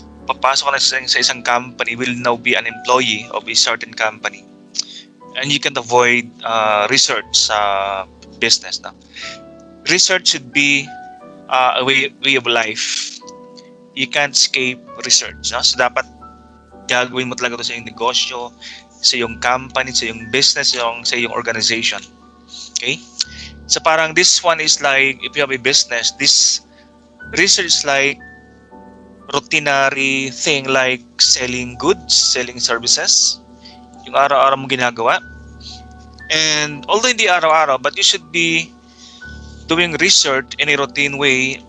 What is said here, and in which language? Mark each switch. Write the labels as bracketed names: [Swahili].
[Filipino] Papasok ka na sa isang company, [English] will now be an employee of a certain company. And you can avoid research sa business. No? Research should be a way of life. You can't escape research. No? [Filipino] So dapat gagawin mo talaga ito sa iyong negosyo, sa iyong company, sa iyong business, sa iyong organization. [English] Okay? [Filipino] So parang [English] this one is like, if you have a business, this research is like routinary thing like selling goods, selling services, [Filipino] yung araw-araw mong ginagawa. [English] And although [Filipino] hindi araw-araw, [English] but you should be doing research in a routine way.